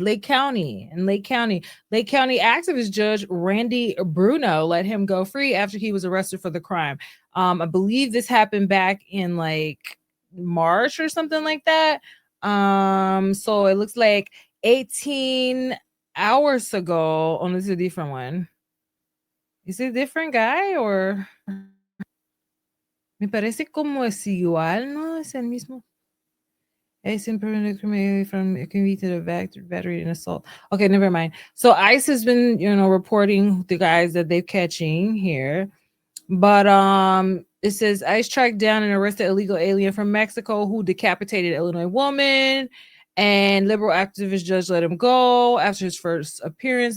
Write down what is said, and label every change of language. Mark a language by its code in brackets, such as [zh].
[en] Lake County activist Judge Randy Bruno let him go free after he was arrested for the crime. I believe this happened back in like March or something like that. So it looks like 18 hours ago. Oh, this is a different one. Is it a different guy or? [es] Me parece como es igual, ¿no? Es el mismo. [en] Es from convicted of battery and assault. Okay, never mind. So ICE has been, reporting the guys that they're catching here. But it says ICE tracked down and arrested illegal alien from Mexico who decapitated Illinois woman, and liberal activist judge let him go after his first appearance.